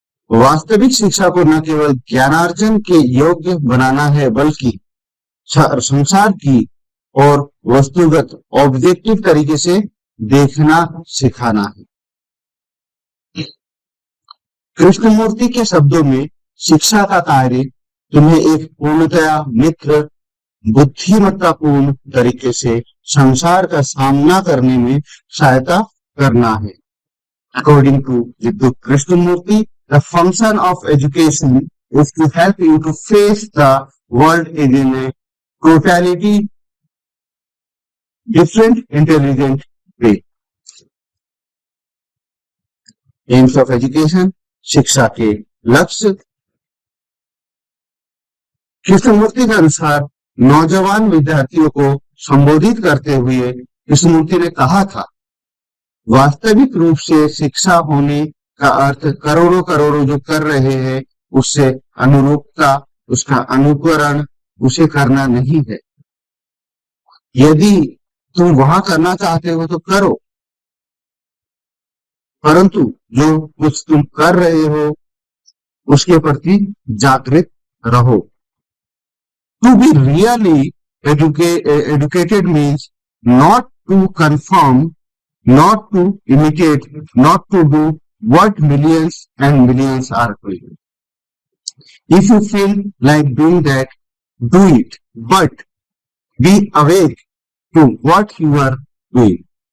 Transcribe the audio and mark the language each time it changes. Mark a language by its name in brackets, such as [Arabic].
[Hindi] वास्तविक शिक्षा को न केवल ज्ञानार्जन के योग्य बनाना है, बल्कि संसार की और वस्तुगत ऑब्जेक्टिव तरीके से देखना सिखाना है। कृष्णमूर्ति के शब्दों में शिक्षा का कार्य तुम्हें एक पूर्णतया मित्र बुद्धिमत्तापूर्ण तरीके से संसार का सामना करने में सहायता करना है। [English] According to J Krishnamurti, the function of education is to help you to face the world in a totality different, intelligent way. Aims of education, [Hindi] शिक्षा के लक्ष्य। कृष्णमूर्ति के अनुसार नौजवान विद्यार्थियों को संबोधित करते हुए कृष्णमूर्ति ने कहा था, वास्तविक रूप से शिक्षा होने का अर्थ करोड़ों करोड़ों जो कर रहे हैं उससे अनुरूपता, उसका अनुकरण, उसे करना नहीं है। यदि तुम वहां करना चाहते हो तो करो, परंतु जो कुछ तुम कर रहे हो उसके प्रति जागृत रहो। [English] To be really educated means not to conform, not to imitate, not to do what millions and millions are doing. If you feel like doing that, do it, but be awake to what you are doing.